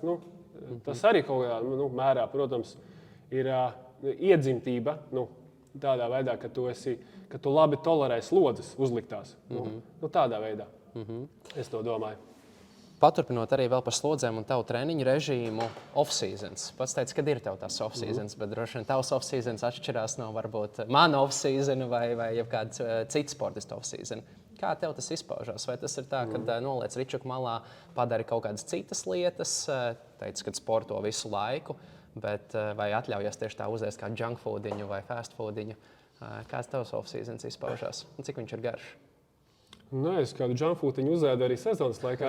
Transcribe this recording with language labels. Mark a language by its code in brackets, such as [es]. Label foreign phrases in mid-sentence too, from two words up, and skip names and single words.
[lv] Tas arī kaut kādā mērā, protams, ir iedzimtība tādā veidā, ka tu labi tolerē slodzes uzliktās. Tādā veidā es to domāju. Paturpinot arī vēl par slodzēm un tavu treniņu režīmu off-seasons. Pats teici, kad ir tev tās off-seasons, bet droši vien tavs off-seasons atšķirās no varbūt mana off-season vai kāds cits sportists off-season. Kā tev tas izpaužās? Vai tas ir tā, ka noliec ričuku malā, padari kaut kādas citas lietas, teici, ka sporto visu laiku, bet vai atļaujies tieši tā uzēst kā [en] junk foodiņu [lv] vai [en] fast foodiņu? [lv] Kāds tavs off-seasons izpaužās un cik viņš ir garš? Es kādu junkfoodiņu uzēdu arī sezonas laikā.